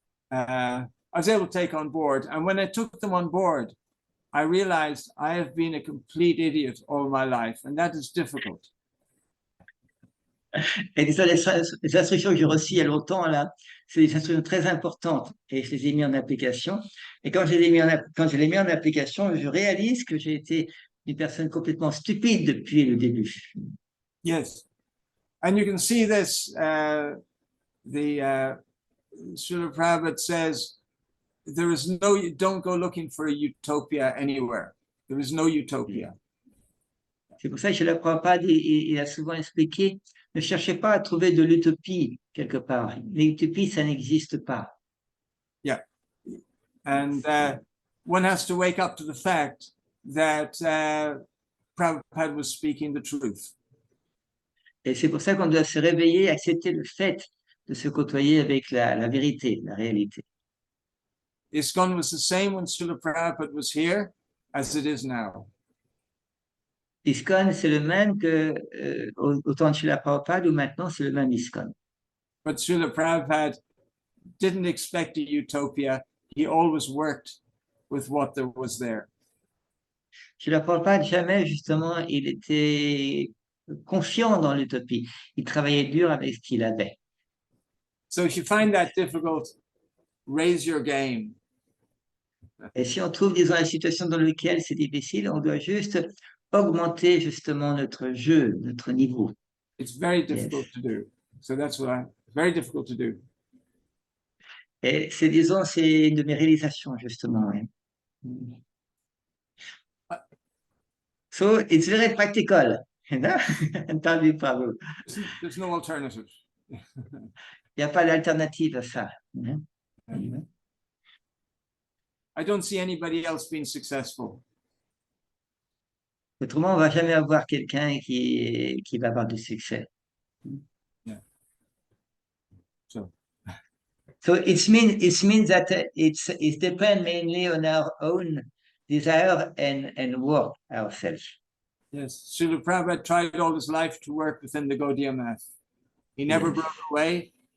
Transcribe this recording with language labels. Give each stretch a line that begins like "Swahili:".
English: I was able to take on board, and when I took them on board, I realized I have been a complete idiot all my life, and that is difficult.
French: Et les instructions que j'ai reçues il y a longtemps, là, c'est des instructions très importantes et je les ai mis en application. Et quand je les ai mis en application, je réalise que j'ai été une personne complètement stupide depuis le début.
English: Yes, and you can see this. Srila Prabhupada says, don't go looking for a utopia anywhere. There is no utopia.
French: C'est pour ça que Srila Prabhupada, il a souvent expliqué, ne cherchez pas à trouver de l'utopie quelque part. L'utopie, ça n'existe pas.
English: Yeah, and one has to wake up to the fact that Prabhupada was speaking the truth.
French: Et c'est pour ça qu'on doit se réveiller, accepter le fait de se côtoyer avec la vérité, la réalité.
English: ISKCON was the same when Srila Prabhupada was here as it is now.
French: ISKCON, c'est le même que au temps de Srila Prabhupada ou maintenant c'est le même ISKCON.
English: But Srila Prabhupada didn't expect a utopia. He always worked with what there was there.
French: Srila Prabhupada, jamais justement, il était confiant dans l'utopie. Il travaillait dur avec ce qu'il avait.
English: So if you find that difficult, raise your game.
French: Et si on trouve, disons, la situation dans laquelle c'est difficile, on doit juste augmenter justement notre jeu, notre niveau.
English: It's very difficult to do. So that's very difficult to do.
French: Et c'est, disons, c'est une de mes réalisations, justement. Ouais.
English: So, it's very practical. Antardwipa. There's no alternative.
French: Il n'y a pas d'alternative à ça.
English: I don't see anybody else being successful.
French: Autrement, on va jamais avoir quelqu'un qui va avoir du succès.
English: Yeah. So. So it means that it depends mainly on our own desire and work ourselves. Yes, Srila Prabhupada tried all his life to work within the Gaudiya math. He never Yes. broke away.